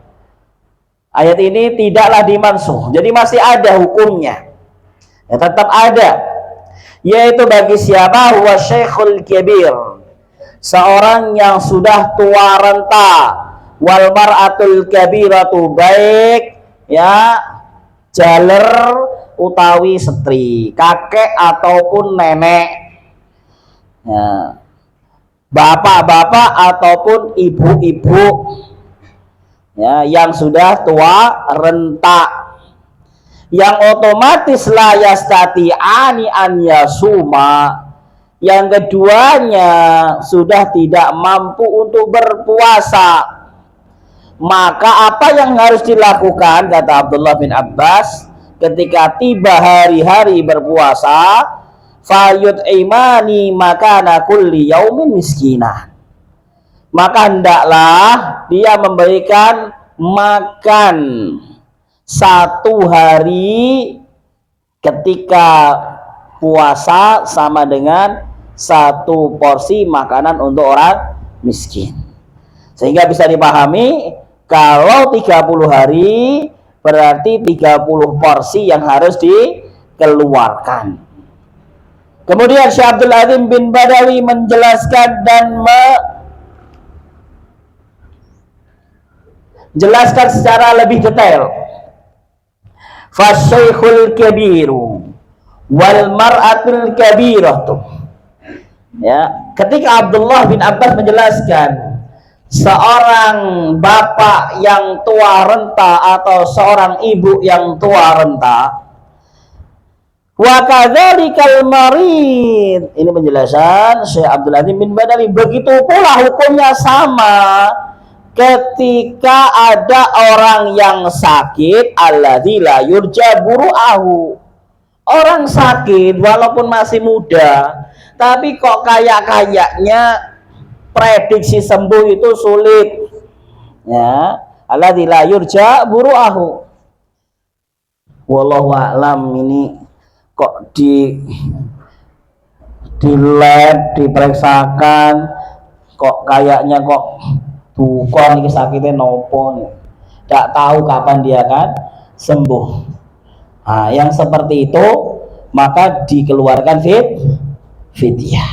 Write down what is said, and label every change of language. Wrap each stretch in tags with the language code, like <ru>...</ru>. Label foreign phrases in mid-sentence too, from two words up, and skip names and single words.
<id>Ayat ini tidaklah dimansuh. Jadi masih ada hukumnya. Ya, tetap ada. Yaitu bagi siapa?</id> <ar>هو الشيخ الكبير,</ar> <id>seorang yang sudah tua renta,</id> <ar>والمرأة الكبيرة,</ar> <id>baik ya</id> <jv>jaler utawi setri,</jv> <id>kakek ataupun nenek, ya, bapak-bapak ataupun ibu-ibu ya, yang sudah tua renta, yang otomatis</id> <ar>لا يستطيعان أن يصوما,</ar> <id>yang keduanya sudah tidak mampu untuk berpuasa. Maka apa yang harus dilakukan, kata Abdullah bin Abbas, ketika tiba hari-hari berpuasa,</id> <ar>فيطعمان مكان كل يوم مسكينا,</ar> <id>maka hendaklah dia memberikan makan satu hari ketika puasa sama dengan satu porsi makanan untuk orang miskin. Sehingga bisa dipahami kalau 30 hari berarti 30 porsi yang harus dikeluarkan. Kemudian Syekh Abdul Azim bin Badawi menjelaskan dan menjelaskan secara lebih detail.</id> <ar>فالشيخ الكبير والمرأة الكبيرة.</ar> <id>Ya, ketika Abdullah bin Abbas menjelaskan seorang bapak yang tua renta atau seorang ibu yang tua renta,</id> <ar>وكذلك المريض,</ar> <id>ini penjelasan Syekh Abdul Azim bin Badawi, begitu pula hukumnya sama ketika ada orang yang sakit,</id> <ar>الذي لا يرجى برؤه,</ar> <id>orang sakit walaupun masih muda tapi kok kayaknya prediksi sembuh itu sulit.</id> <ar>Ya, الذي لا يرجى برؤه. والله أعلم,</ar> <id>ini kok di lab diperiksakan kok kayaknya kok bukan ini sakitnya nopo, tidak tahu kapan dia akan sembuh. Nah, yang seperti itu maka dikeluarkan fidyah.</id>